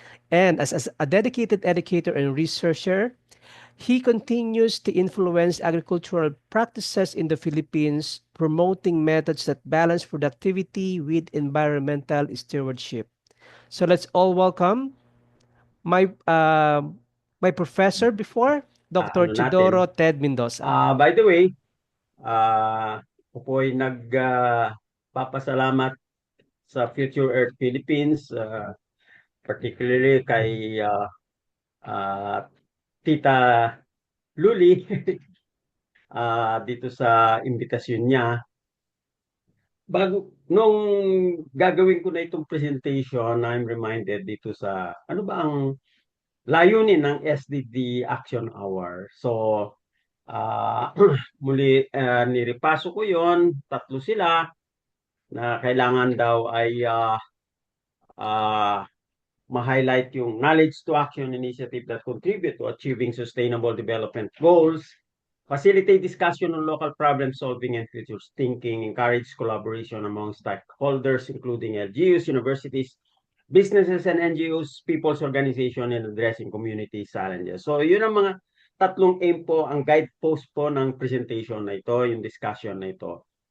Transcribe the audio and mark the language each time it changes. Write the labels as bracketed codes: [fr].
[en] And as a dedicated educator and researcher, he continues to influence agricultural practices in the Philippines, promoting methods that balance productivity with environmental stewardship. So let's all welcome my my professor before, Dr. [tl] Ano natin. [en] Chidoro Ted Mendoza. [tl] By the way, ako po ay papasalamat sa Future Earth Philippines, particularly kay uh, Tita Luli dito sa imbitasyon niya. Nung gagawin ko na itong presentation, I'm reminded dito sa ano ba ang layunin ng SDD Action Hour. [en] So, muli niripaso ko yon, tatlo sila na kailangan daw ay uh, ma-highlight yung knowledge to action initiative that contribute to achieving sustainable development goals, facilitate discussion on local problem solving and future thinking, encourage collaboration among stakeholders including LGUs, universities, businesses and NGOs, people's organization, and addressing community challenges. [tl] So yun ang mga tatlong aim po, ang guidepost po ng presentation na ito, yung discussion na ito.